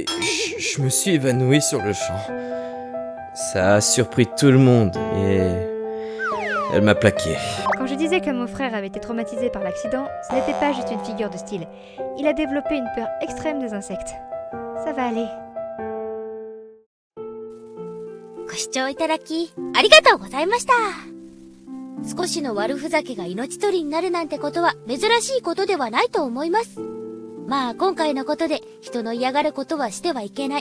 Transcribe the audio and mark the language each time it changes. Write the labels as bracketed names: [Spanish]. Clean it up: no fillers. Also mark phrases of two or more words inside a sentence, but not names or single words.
[French] Je me suis évanoui sur le champ. Ça a surpris tout le monde et... Elle m'a plaqué. Quand je disais que mon frère avait été traumatisé par l'accident, ce n'était pas juste une figure de style. Il a développé une peur extrême des insectes. Ça va aller. [Japanese] ご視聴いただき、ありがとうございました。少しの悪ふざけが命取りになるなんてことは珍しいことではないと思います。まあ今回のことで人の嫌がることはしてはいけない。